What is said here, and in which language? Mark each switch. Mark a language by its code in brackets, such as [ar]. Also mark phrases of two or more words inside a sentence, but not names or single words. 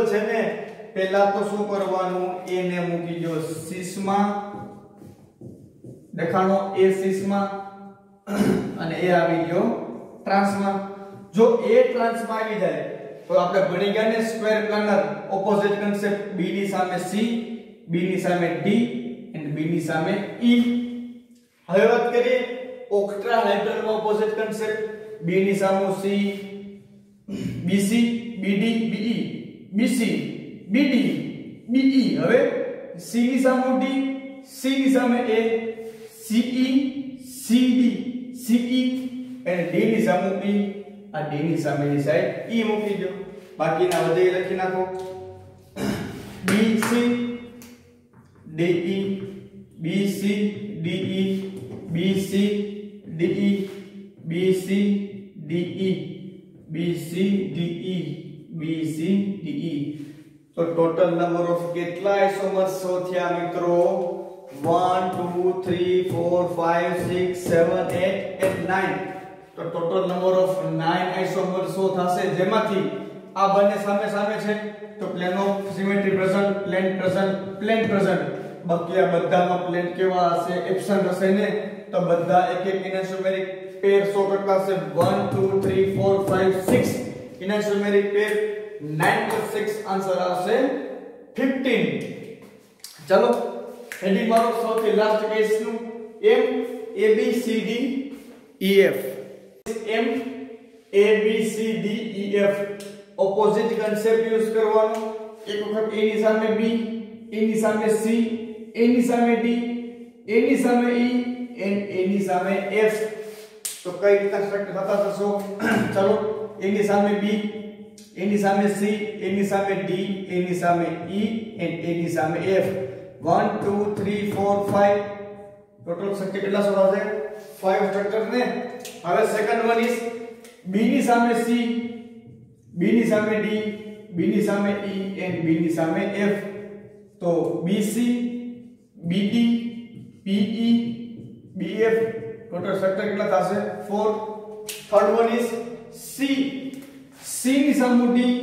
[gu] છે ને પહેલા તો શું કરવાનું a ને મૂકી દો 6 માં દેખાણો a 6 માં અને a આવી ગયો ટ્રાન્સમાં જો a ટ્રાન્સમાં આવી જાય તો આપણે ભણી ગયા ને [en] square planar opposite concept [gu] b ની સામે c b ની સામે d and b ની સામે e હવે વાત કરીએ [en] octahedral opposite concept [gu] b ની સામે c bc bd be bc bd be હવે c ની સામે d c ની સામે a ce cd ce અને d ની સામે e આ d ની સામેની સાઈડ e મૂકી દો બાકીના વધે લખી નાખો bc de bc de bc de bc de bc de bc de તો [en] total number of [gu] કેટલા [en] isomers show [gu] થયા મિત્રો 1 2 3 4 5 6 7 8 and 9 તો [en] total number of 9 isomers show [gu] થશે જેમાંથી આ બંને સામે સામે છે તો [en] plane of symmetry present plane [gu] પ્રેઝન્ટ બાકી આ બધામાં પ્લેન કેવા હશે એબ્સન્ટ હશે ને તો બધા એક એક [en] enantiomeric pair show [gu] કરતા હશે 1 2 3 4 5 6 [en] enantiomeric pair [gu] 9 plus 6 આન્સર આવશે 15 ચલો હેડિંગ મારો સૌથી [en] last case [gu] નું m a b c d e f m a b c d e f [en] opposite concept use [gu] કરવાનો એક વખત a ની સામે b a ની સામે c a ની સામે d a ની સામે e and a ની સામે f તો તો કઈ રીતે સ્ટ્રક્ચર થતા થશો ચલો એની સામે B એની સામે C એની સામે D એની સામે E and એની સામે F 1 2 3 4 5 [en] total structure [gu] કેટલા શોધાશે 5 સ્ટ્રક્ચર ને હવે [en] second one is [gu] B ની સામે C B ની સામે D B ની સામે E and B ની સામે F તો BC BD PE BF [en] total structure [gu] કેટલા થશે 4 [en] third one is [gu] C C ની સામે D